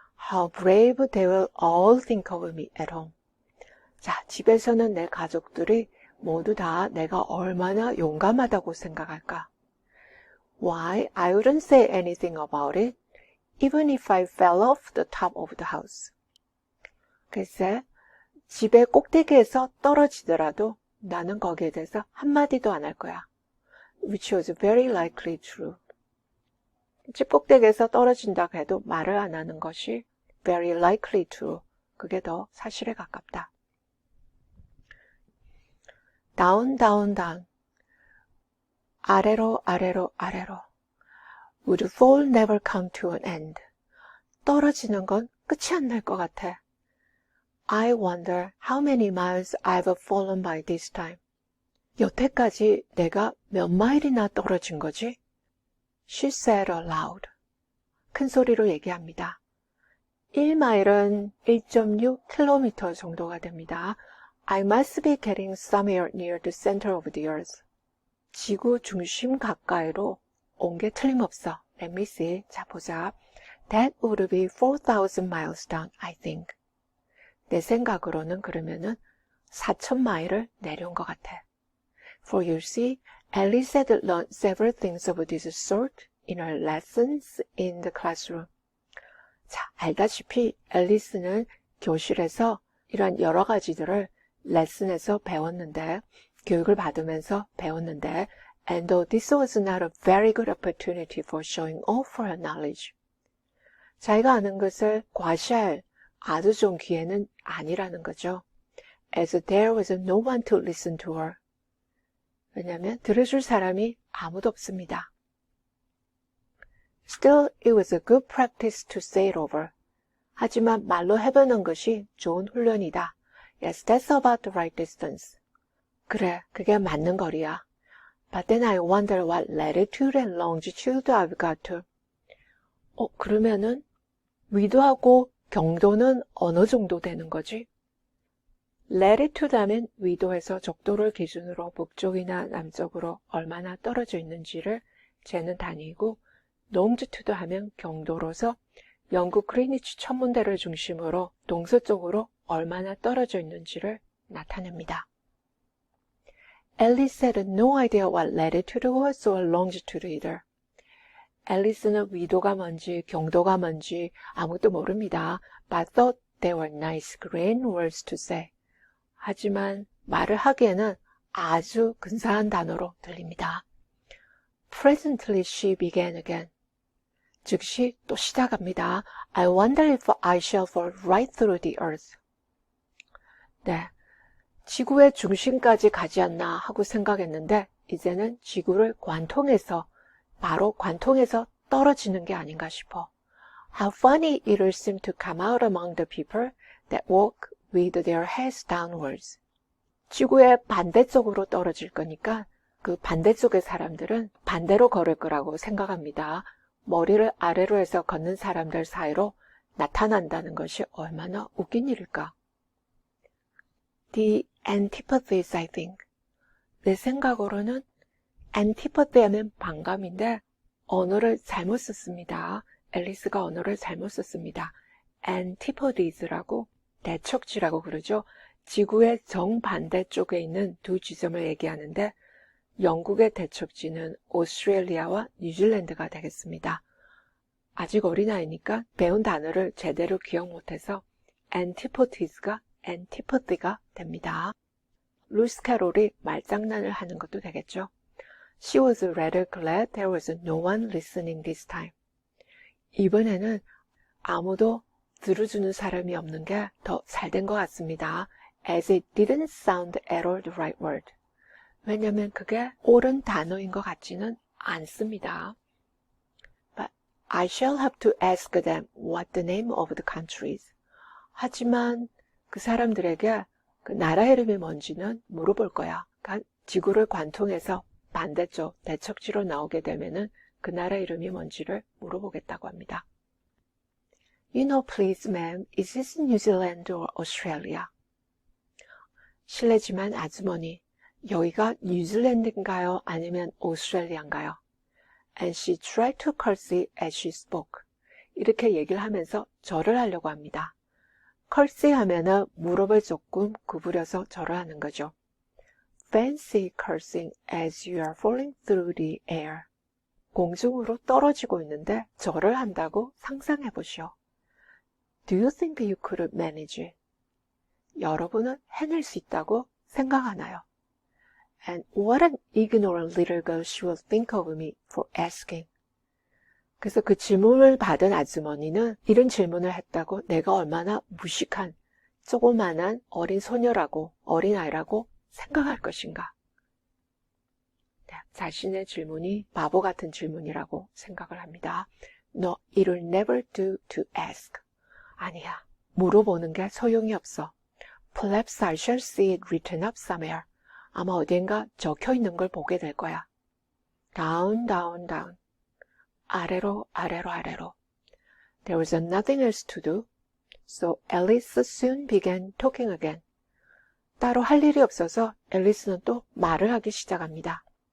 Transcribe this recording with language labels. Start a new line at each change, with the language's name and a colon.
English: How brave they will all think of me at home.
Korean: 자, 집에서는 내 가족들이 모두 다 내가 얼마나 용감하다고 생각할까?
English: Why, I wouldn't say anything about it, even if I fell off the top of the house.
Korean: 글쎄, 집의 꼭대기에서 떨어지더라도 나는 거기에 대해서 한마디도 안 할 거야.
English: Which was very likely true.
Korean: 집 꼭대기에서 떨어진다고 해도 말을 안 하는 것이
English: very likely true.
Korean: 그게 더 사실에 가깝다.
English: Down, down, down.
Korean: 아래로, 아래로, 아래로.
English: Would fall never come to an end.
Korean: 떨어지는 건 끝이 안 날 것 같아.
English: I wonder how many miles I've fallen by this time.
Korean: 여태까지 내가 몇 마일이나 떨어진 거지?
English: She said aloud.
Korean: 큰 소리로 얘기합니다. 1마일은 1.6km 정도가 됩니다.
English: I must be getting somewhere near the center of the earth.
Korean: 지구 중심 가까이로 온 게 틀림없어.
English: Let me see.
Korean: 자, 보자.
English: That would be 4,000 miles down, I think.
Korean: 내 생각으로는 그러면은 4,000마일을 내려온 것 같아.
English: For you see, Alice had learned several things of this sort in her lessons in the classroom.
Korean: 자, 알다시피 앨리스는 교실에서 이런 여러 가지들을 레슨에서 배웠는데, 교육을 받으면서 배웠는데,
English: and though this was not a very good opportunity for showing off her knowledge.
Korean: 자기가 아는 것을 과시할 아주 좋은 기회는 아니라는 거죠.
English: As there was no one to listen to her.
Korean: 왜냐하면 들어줄 사람이 아무도 없습니다.
English: Still, it was a good practice to say it over.
Korean: 하지만 말로 해보는 것이 좋은 훈련이다.
English: Yes, that's about the right distance.
Korean: 그래, 그게 맞는 거리야.
English: But then I wonder what latitude and longitude I've got to.
Korean: 그러면은 위도하고 경도는 어느 정도 되는 거지? latitude 하면 위도에서 적도를 기준으로 북쪽이나 남쪽으로 얼마나 떨어져 있는지를 재는 단위이고, longitude 하면 경도로서 영국 그리니치 천문대를 중심으로 동서쪽으로 얼마나 떨어져 있는지를 나타냅니다.
English: Alice had no idea what latitude was or longitude either.
Korean: 앨리스는 위도가 뭔지 경도가 뭔지 아무것도 모릅니다.
English: But thought they were nice grand words to say.
Korean: 하지만 말을 하기에는 아주 근사한 단어로 들립니다.
English: Presently she began again.
Korean: 즉시 또 시작합니다.
English: I wonder if I shall fall right through the earth.
Korean: 네, 지구의 중심까지 가지 않나 하고 생각했는데 이제는 지구를 관통해서 바로 관통해서 떨어지는 게 아닌가 싶어.
English: How funny it'll seem to come out among the people that walk with their heads downwards.
Korean: 지구의 반대쪽으로 떨어질 거니까 그 반대쪽의 사람들은 반대로 걸을 거라고 생각합니다. 머리를 아래로 해서 걷는 사람들 사이로 나타난다는 것이 얼마나 웃긴 일일까.
English: The antipathies, I think.
Korean: 내 생각으로는 antipathy 하면 반감인데 언어를 잘못 썼습니다. 앨리스가 언어를 잘못 썼습니다. antipodes라고 대척지라고 그러죠. 지구의 정반대 쪽에 있는 두 지점을 얘기하는데 영국의 대척지는 오스트레일리아와 뉴질랜드가 되겠습니다. 아직 어린아이니까 배운 단어를 제대로 기억 못해서 antipodees가 antipathy가 됩니다. 루이스 캐롤이 말장난을 하는 것도 되겠죠.
English: She was rather glad there was no one listening this time.
Korean: 이번에는 아무도 들어주는 사람이 없는 게 더 잘된 것 같습니다.
English: As it didn't sound at all the right word.
Korean: 왜냐면 그게 옳은 단어인 것 같지는 않습니다.
English: But I shall have to ask them what the name of the country is.
Korean: 하지만 그 사람들에게 그 나라 이름이 뭔지는 물어볼 거야. 그러니까 지구를 관통해서 반대쪽 대척지로 나오게 되면은 그 나라 이름이 뭔지를 물어보겠다고 합니다.
English: You know, please, ma'am, is this New Zealand or Australia?
Korean: 실례지만 아주머니, 여기가 뉴질랜드인가요? 아니면 오스트레일리아인가요?
English: And she tried to curtsy as she spoke.
Korean: 이렇게 얘기를 하면서 절을 하려고 합니다. curtsy 하면은 무릎을 조금 구부려서 절을 하는 거죠.
English: Fancy cursing as you are falling through the air.
Korean: 공중으로 떨어지고 있는데 절을 한다고 상상해 보시오.
English: Do you think you could manage it?
Korean: 여러분은 해낼 수 있다고 생각하나요?
English: And what an ignorant little girl she will think of me for asking.
Korean: 그래서 그 질문을 받은 아주머니는 이런 질문을 했다고 내가 얼마나 무식한 조그만한 어린 소녀라고 어린아이라고 생각할 것인가. 자신의 질문이 바보 같은 질문이라고 생각을 합니다.
English: No, it'll never do to ask.
Korean: 아니야, 물어보는 게 소용이 없어.
English: Perhaps I shall see it written up somewhere.
Korean: 아마 어딘가 적혀 있는 걸 보게 될 거야.
English: Down, down, down.
Korean: 아래로, 아래로, 아래로.
English: There was nothing else to do, so Alice soon began talking again.
Korean: 따로 할 일이 없어서 앨리스는 또 말을 하기 시작합니다.